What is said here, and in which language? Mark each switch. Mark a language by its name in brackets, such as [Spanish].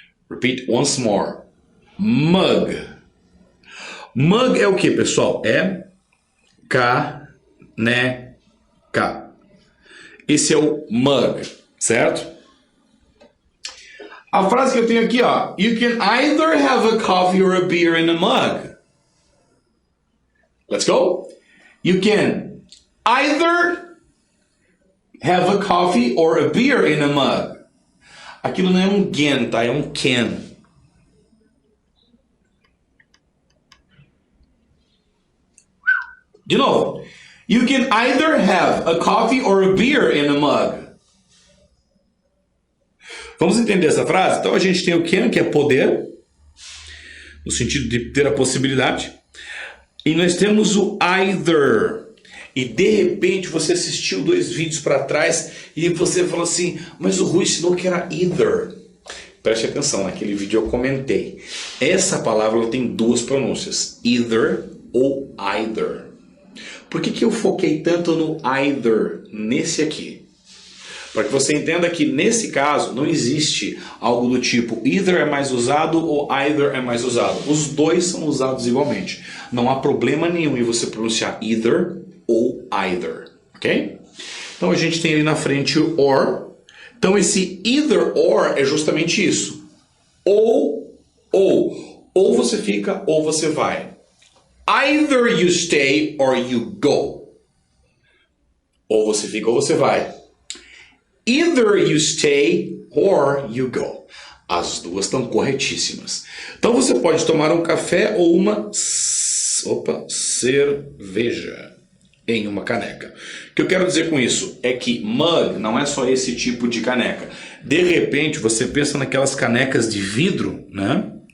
[English] Repeat once more. Mug. Mug [Portuguese] é o que, pessoal? É caneca. Esse é o mug, certo? A frase que eu tenho aqui, ó. [English] You can either have a coffee or a beer in a mug. Let's go. You can either have a coffee or a beer in a mug. [Portuguese] Aquilo não é um gen, tá? É um can. De novo. [English] You can either have a coffee or a beer in a mug. [Portuguese] Vamos entender essa frase? Então a gente tem o can, que é poder, no sentido de ter a possibilidade. E nós temos o either. E de repente você assistiu 2 vídeos para trás e você falou assim, mas o Rui ensinou que era either. Preste atenção, naquele vídeo eu comentei. Essa palavra ela tem 2 pronúncias, either ou either. Por que eu foquei tanto no either, nesse aqui? Para que você entenda que nesse caso não existe algo do tipo either é mais usado ou either é mais usado. Os dois são usados igualmente. Não há problema nenhum em você pronunciar either ou either, ok? Então a gente tem ali na frente o or. Então esse either or é justamente isso. Ou. Ou você fica ou você vai. [English] Either you stay or you go. [Portuguese] Ou você fica ou você vai. [English] Either you stay or you go. [Portuguese] As duas estão corretíssimas. Então você pode tomar um café ou uma cerveja em uma caneca. O que eu quero dizer com isso é que mug não é só esse tipo de caneca. De repente você pensa naquelas canecas de vidro, né?